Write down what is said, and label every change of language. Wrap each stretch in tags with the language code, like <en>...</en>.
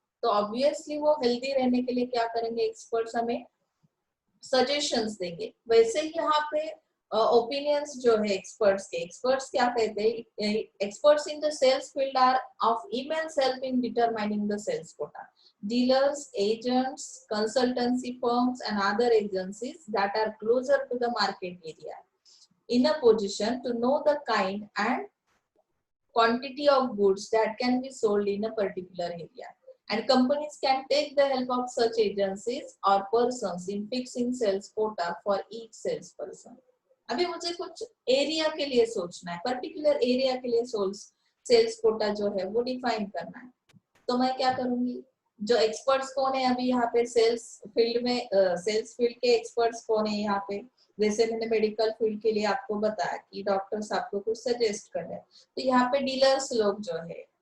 <hi>तो ऑब्वियसली वो हेल्दी रहने के लिए क्या करेंगे, एक्सपर्ट्स हमें सजेशंस देंगे। वैसे ही यहाँ पे ओपिनियंस जो है एक्सपर्ट्स के, एक्सपर्ट्स क्या कहते हैं,</hi> <en>Experts in the sales field are of immense help in determining the sales quota. Dealers, agents, consultancy firms and other agencies that are closer to the market area in a position to know the kind and quantity of goods that can be sold in a particular area. And companies can take the help of such agencies or persons in fixing sales quota for each salesperson.</en> <hi>अभी मुझे कुछ area के लिए सोचना है, particular area के लिए sales Kota जो है वो डिफाइन करना है। तो मैं क्या करूंगी, जो एक्सपर्ट्स कौन है अभी यहाँ पे सेल्स फील्ड में, सेल्स फील्ड के एक्सपर्ट्स कौन है यहाँ पे, जैसे मैंने मेडिकल फील्ड के लिए आपको बताया कि डॉक्टर्स आपको कुछ सजेस्ट कर रहे हैं, तो यहाँ पे डीलर्स लोग जो है</hi>